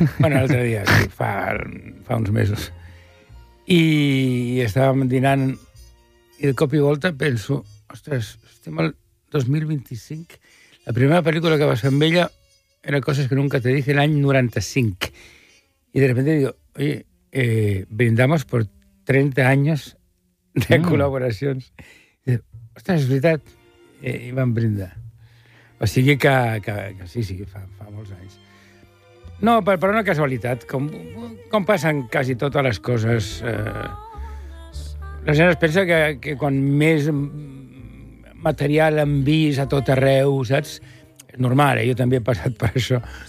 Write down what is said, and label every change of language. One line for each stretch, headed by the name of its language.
Catalan: Bueno, l'altre dia, sí, fa uns mesos. I estàvem dinant, i de cop i volta penso, ostres, estem al 2025... La primera pel·lícula que va ser amb ella era Coses que nunca te dije, l'any 95.
Spanish: I de repente digo, oye, brindamos por 30 años de col·laboracions.
Catalan: Ostres, és veritat. I vam brindar. O sigui que sí, fa molts anys. No, per una casualitat. Com passen quasi totes les coses. La gent es pensa que quan més... material en vist a tot arreu, saps? Normal, jo també he passat per això.